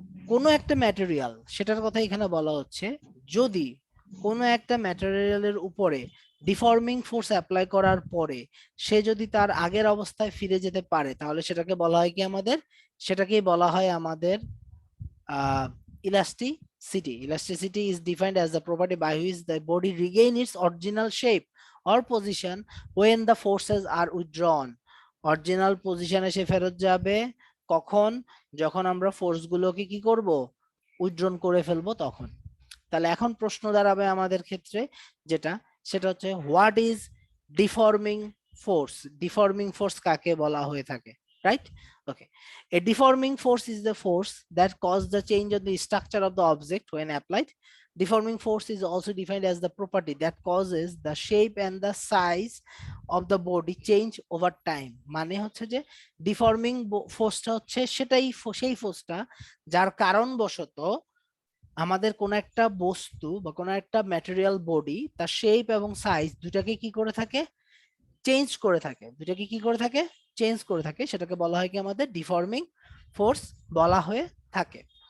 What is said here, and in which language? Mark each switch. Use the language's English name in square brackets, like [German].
[Bangla] কোনো একটা ম্যাটেরিয়াল, সেটার কথা এখানে বলা হচ্ছে, যদি কোনো একটা ম্যাটেরিয়ালের উপরে ডিফর্মিং ফোর্স অ্যাপ্লাই করার পরে সে যদি তার আগের অবস্থায় ফিরে যেতে পারে, তাহলে সেটাকে বলা হয় কি আমাদের, সেটাকেই বলা হয় আমাদের elasticity. [English] Elasticity is defined as the property by which the body regain its original shape or position when the forces are withdrawn. [Bangla] Original পজিশনে সে ফেরত যাবে কখন, যখন আমরা ফোর্স গুলোকে কি করব, উইথড্রন করে ফেলবো তখন। তাহলে এখন প্রশ্ন দাঁড়াবে আমাদের ক্ষেত্রে যেটা, সেটা হচ্ছে [English] what is deforming force, [Bangla] deforming force কাকে বলা হয়ে থাকে, right? [English] Okay, a deforming force is the force that causes the change of the structure of the object when applied. Deforming force is also defined as the property that causes the shape and the size of the body change over time. [Bangla] মানে হচ্ছে যে deforming ফোর্সটা হচ্ছে সেটাই সেই ফোর্সটা যার কারণবশত আমাদের কোন একটা বস্তু বা কোন একটা ম্যাটেরিয়াল বডি তার শেপ এবং সাইজ দুটাকে কি করে থাকে, চেঞ্জ করে থাকে, দুটাকে কি করে থাকে, চেঞ্জ করে থাকে, সেটাকে বলা হয় কি আমাদের ডিফর্মিং ফোর্স বলা হয়ে থাকে।